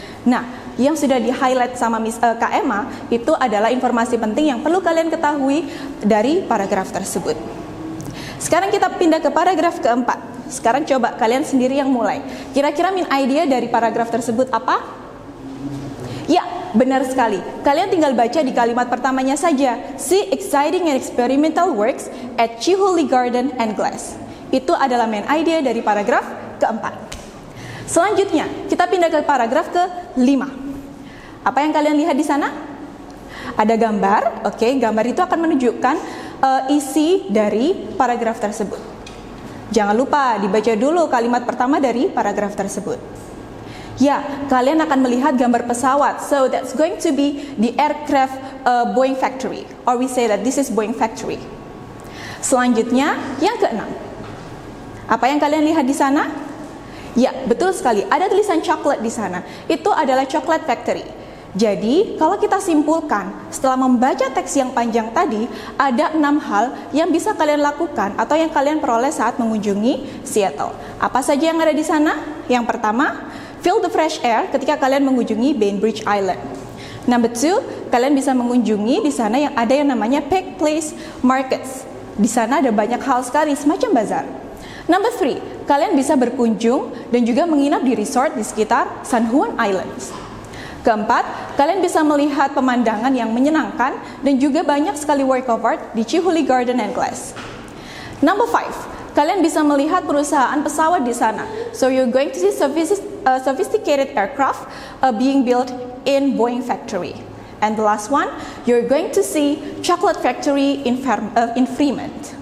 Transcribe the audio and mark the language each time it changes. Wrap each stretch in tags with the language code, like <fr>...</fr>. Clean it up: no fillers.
<id>Nah, yang sudah di-highlight sama Kak Emma itu adalah informasi penting yang perlu kalian ketahui dari paragraf tersebut. Sekarang kita pindah ke paragraf keempat. Sekarang coba kalian sendiri yang mulai. Kira-kira main idea dari paragraf tersebut apa? Ya, benar sekali. Kalian tinggal baca di kalimat pertamanya saja.</id> <en>See exciting and experimental works at Chihuly Garden and Glass.</en> <id>Itu adalah main idea dari paragraf keempat. Selanjutnya, kita pindah ke paragraf ke-5. Apa yang kalian lihat di sana? Ada gambar, gambar itu akan menunjukkan isi dari paragraf tersebut. Jangan lupa dibaca dulu kalimat pertama dari paragraf tersebut. Ya, kalian akan melihat gambar pesawat.</id> <en>So that's going to be the aircraft Boeing factory, or we say that this is Boeing factory.</en> <id>Selanjutnya, yang ke-6. Apa yang kalian lihat di sana? Ya, betul sekali. Ada tulisan coklat di sana. Itu adalah chocolate factory. Jadi, kalau kita simpulkan, setelah membaca teks yang panjang tadi, ada 6 hal yang bisa kalian lakukan atau yang kalian peroleh saat mengunjungi Seattle. Apa saja yang ada di sana? Yang pertama,</id> <en>feel the fresh air</en> <id>ketika kalian mengunjungi Bainbridge Island.</id> <en>Number 2,</en> <id>kalian bisa mengunjungi di sana yang ada yang namanya Pike Place Markets. Di sana ada banyak hal sekali, semacam bazar.</id> <en>Number 3,</en> <id>kalian bisa berkunjung dan juga menginap di resort di sekitar San Juan Islands. Keempat, kalian bisa melihat pemandangan yang menyenangkan dan juga banyak sekali</id> <en>work of art</en> <id>di Chihuly Garden and Glass.</id> <en>Number 5,</en> <id>kalian bisa melihat perusahaan pesawat di sana.</id> <en>So you're going to see sophisticated aircraft being built in Boeing factory. And the last one, you're going to see chocolate factory in Fremont.</en>